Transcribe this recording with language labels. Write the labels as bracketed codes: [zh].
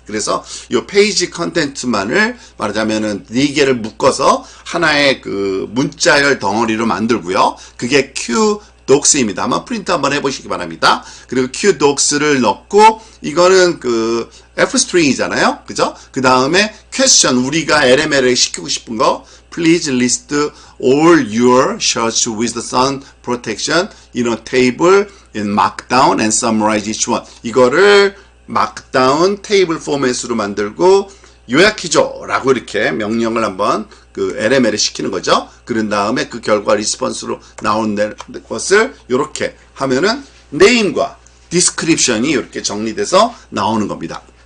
[ko] 그래서 요 페이지 컨텐츠만을 말하자면은 4개를 묶어서 하나의 문자열 덩어리로 만들고요. 그게 qdocs입니다. 한번 프린트 한번 해보시기 바랍니다. 그리고 qdocs를 넣고, 이거는 fstring이잖아요. 그죠? 그 다음에 question, 우리가 LML에 시키고 싶은 거, [en] please list all your shirts with the sun protection in a table in markdown and summarize each one. [ko] 이거를 markdown 테이블 포맷으로 만들고 요약해줘 라고 이렇게 명령을 한번 LML에 시키는 거죠. 그런 다음에 그 결과 리스폰스로 나오는 것을 이렇게 하면은 네임과 디스크립션이 이렇게 정리돼서 나오는 겁니다.